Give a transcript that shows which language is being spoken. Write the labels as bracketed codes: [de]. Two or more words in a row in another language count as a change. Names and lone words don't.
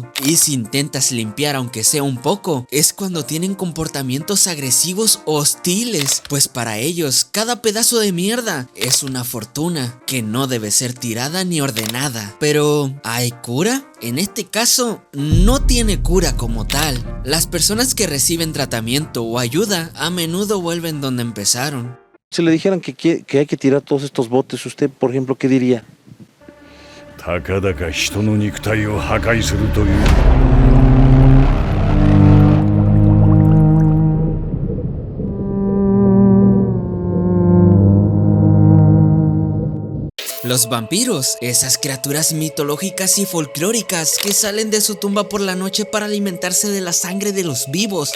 [es] Y si intentas limpiar aunque sea un poco, es cuando tienen comportamientos agresivos o hostiles, pues para ellos cada pedazo de mierda es una fortuna que no debe ser tirada ni ordenada. Pero, ¿hay cura? En este caso, no tiene cura como tal. Las personas que reciben tratamiento o ayuda a menudo vuelven donde empezaron. Si le dijeran que hay que tirar todos estos botes, usted, por ejemplo, ¿qué diría? [ja] たかだか人の肉体を破壊するという。 [es] Los vampiros, esas criaturas mitológicas y folclóricas que salen de su tumba por la noche para alimentarse de la sangre de los vivos.